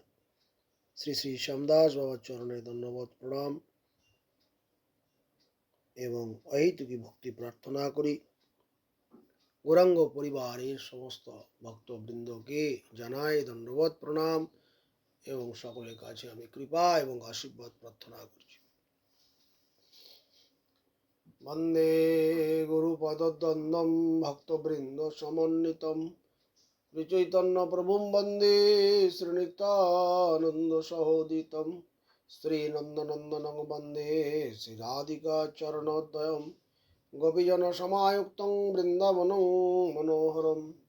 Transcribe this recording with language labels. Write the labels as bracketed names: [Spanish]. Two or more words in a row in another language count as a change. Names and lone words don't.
[Bangla] শ্রী শ্রী শ্যামদাস বাবার চরণে ধন্যবাদ প্রণাম এবং অহেতুকী ভক্তি প্রার্থনা করি। গৌরাঙ্গ পরিবারের সমস্ত ভক্তবৃন্দকে জানাই দণ্ডবত প্রণাম এবং সকলের কাছে আমি কৃপা এবং আশীর্বাদ প্রার্থনা করছি। [Sanskrit] বন্দে গুরুপদদ্বন্দ্বম ভক্তবৃন্দ সমন্বিতম শ্রীচৈতন্য প্রভুম বন্দে শ্রীনিত্যানন্দ সহোদিতম শ্রীনন্দনন্দনং বন্দে শ্রীরাধিকা চরণোদয়ম গোপীজন সমায়ুক্তং বৃন্দাবনং মনোহরম